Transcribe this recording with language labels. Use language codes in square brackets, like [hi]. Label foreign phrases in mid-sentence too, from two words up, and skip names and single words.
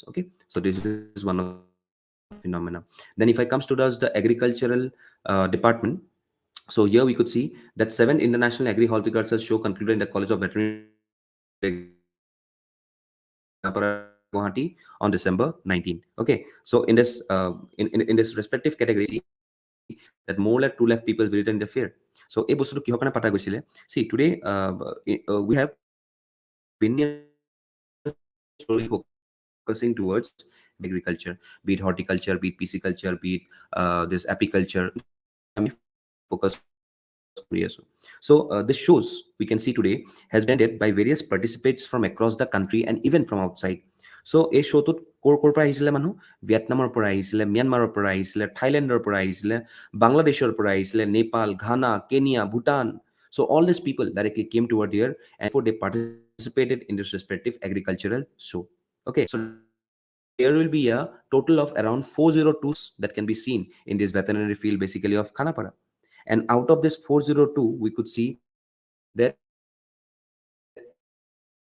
[en] Okay, so this is one of the phenomena. Then if I comes to the agricultural department, so here we could see that 7 international agri-horticulture show concluded in the College of Veterinary Examination Guwahati on December 19. Okay, so in this in this respective category, that more like 2 lakh people visited in the fair. [as] So এই বস্তুটো কিহৰ কাৰণে পাতা গৈছিলে? [en] See today we have been slowly focusing towards agriculture, be it horticulture, be it pisciculture, be it this apiculture. Okay, so this is the primary focus for us. So this shows we can see today has been attended by various participants from across the country and even from outside. [as] So এই শ্ব'টোত ক'ৰ পৰা আহিছিলে মানুহ? ভিয়েটনামৰ পৰা আহিছিলে, ম্যানমাৰৰ পৰা আহিছিলে, থাইলেণ্ডৰ পৰা আহিছিলে, বাংলাদেশৰ পৰা আহিছিলে, নেপাল, ঘানা, কেনিয়া, ভূটান. [en] So all these people directly came toward here, and therefore they participated in this respective agricultural show. Okay, so there will be a total of around 402 that can be seen in this veterinary field, basically of Khanapara. And out of this 402, we could see that every other countries has also put up with our stake.